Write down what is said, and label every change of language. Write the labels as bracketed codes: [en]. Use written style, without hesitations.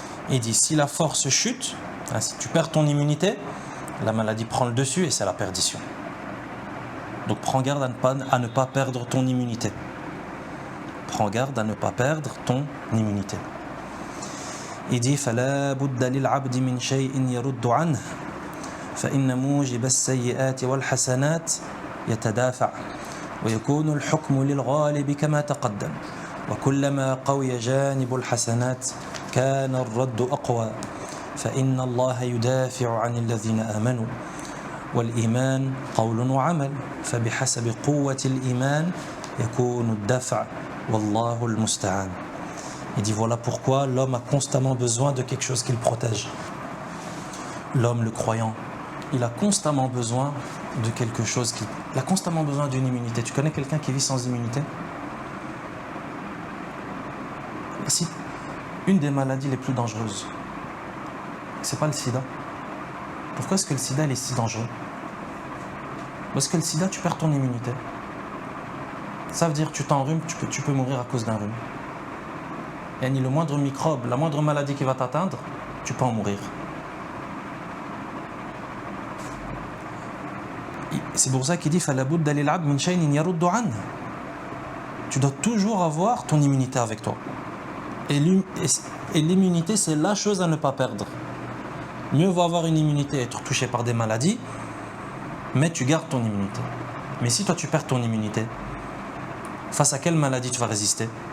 [fr] Il dit si la force chute, si tu perds ton immunité, la maladie prend le dessus et c'est la perdition. Donc prends garde à ne pas perdre ton immunité. Prends garde à ne pas perdre ton immunité. Il dit [ar] فلا بد للعبد من شيء يرد عنه فإن موجب السيئات والحسنات يتدافع ويكون الحكم للغالب كما تقدم وكلما قوي جانب الحسنات كان الرد أقوى فإن الله يدافع عن الذين آمنوا والإيمان قول وعمل فبحسب قوة الإيمان يكون الدفع والله المستعان. [fr] Il dit voilà pourquoi l'homme a constamment besoin de quelque chose qui le protège. L'homme, le croyant, il a constamment besoin de quelque chose il a constamment besoin d'une immunité. Tu connais quelqu'un qui vit sans immunité? Si une des maladies les plus dangereuses, c'est pas le sida. Pourquoi est-ce que le sida il est si dangereux? Parce que le sida, tu perds ton immunité. Ça veut dire que tu t'enrhumes, tu peux mourir à cause d'un rhume. Et ni le moindre microbe, la moindre maladie qui va t'atteindre, tu peux en mourir. C'est pour ça qu'il dit [ar] فَلَابُدَّ لِلْعَبْدِ مِنْ شَيْءٍ يَرُدُّ عَنْهُ. [fr] Tu dois toujours avoir ton immunité avec toi. Et l'immunité, c'est la chose à ne pas perdre. Mieux vaut avoir une immunité et être touché par des maladies, mais tu gardes ton immunité. Mais si toi tu perds ton immunité, face à quelle maladie tu vas résister?